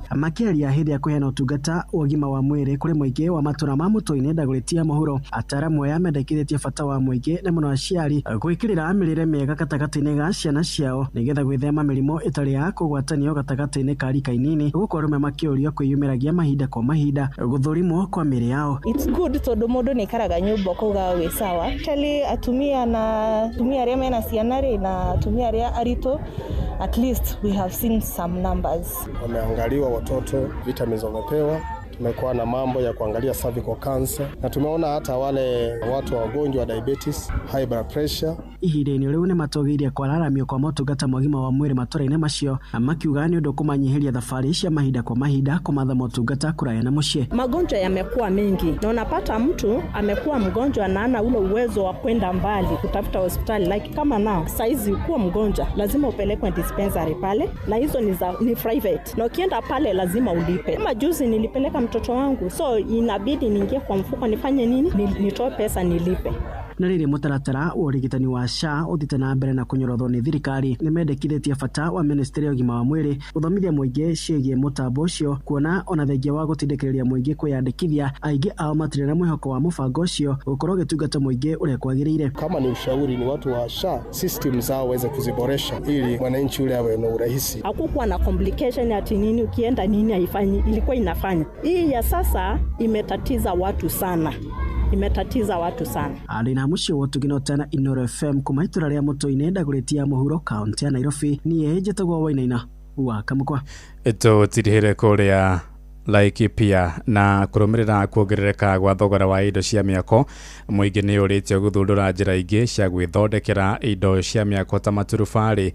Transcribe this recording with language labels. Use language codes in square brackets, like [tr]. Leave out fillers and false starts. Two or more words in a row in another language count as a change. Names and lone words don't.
[ki] Makiaria hĩndĩ ya kũheana ũtungata wa ũgima wa mwĩrĩ kũrĩ mũingĩ wa matũra ma Mũtũ-inĩ ndagũrĩti ya mũhuro, ataramu aya mendekithĩtie bata wa mũingĩ na mũno aciari gwĩkĩrĩra mĩrĩre mĩega gatagatĩ-inĩ ga ciana ciao nĩgetha gwĩthema mĩrimũ ĩtarĩ ya kũgwatanio gatagatĩ-inĩ ka rika inini, gũkorwo rĩmwe makĩũrio kwĩyumĩragia mahinda kwa mahinda gũthũrimwo kwa mĩrĩ yao. [en] It's good [ki] tondu mũndũ nĩ ikaraga nyũmba kuga wĩ sawa. Tali atumia arĩa mena ciana na atumia arĩa aritũ, [en] at least we have seen some numbers. [sw] Wameangaliwa watoto, vitamins wamepewa. Tumekuwa na mambo ya kuangalia [en] cervical cancer [sw] na tumeona hata wale watu wagonjwa wa diabetes, [en] high blood pressure. [ki] Ihinda-inĩ rĩu nĩ matũgĩirie kwararamio kwa motungata mogima wa mwĩrĩ matũra-inĩ macio, makiuga nĩ ũndũ kũmanyihiria thabarĩ cia mahinda kwa mahinda kumatha motungata kuraya na mũciĩ. [sw] Magonjwa yamekuwa mengi na unapata mtu amekuwa mgonjwa na ana ule uwezo wa kwenda mbali kutafuta hospitali, like kama nao saizi kuwa mgonjwa lazima upelekwe dispensary pale, na hizo ni private, na ukienda pale lazima ulipe. Kama juzi nilipeleka mtoto wangu, so inabidi niingie kwa mfuko nifanye nini, nitoe pesa nilipe. [ki] Na rĩrĩ mũtaratara wa ũrigitani wa SHA ũthite na mbere na kũnyorothwo nĩ thirikari, nĩ mendekithĩtie bata wa ministry ya ũgima wa mwĩrĩ gũthomithia mũingĩ ciĩgiĩ mũtambo ũcio, kuona ona thengia wa gũtindĩkĩrĩria mũingĩ kwĩyandĩkithia, aingĩ ao matirĩ na mwĩhoko wa mũbango ũcio gũkorwo gĩtungata mũingĩ ũrĩa kwagĩrĩire. [sw] Kama ni ushauri ni watu wa SHA system zao waweze kuziboresha ili mwananchi ule awe na urahisi. Hakukuwa na complication ati nini ukienda nini haifanyi, ilikuwa inafanya. Hii ya sasa imetatiza watu sana. [ki] Arĩ na mũciĩ wotũginotana Inoro FM kuma itũra rĩa Mũtũ-inĩ ndagũrĩti ya mũhuro kaunti ya Nairobi, niĩ njĩtagwo Wainaina wa Kamukwa. Tũtirihĩre kũrĩa Laikipia na kũrũmĩrĩra kuongerereka gwa thogora wa indo cia mĩako, mũingĩ nĩ ũrĩtio gũthundũra njĩra ingĩ cia gwĩthondekera indo cia mĩako ta maturubarĩ.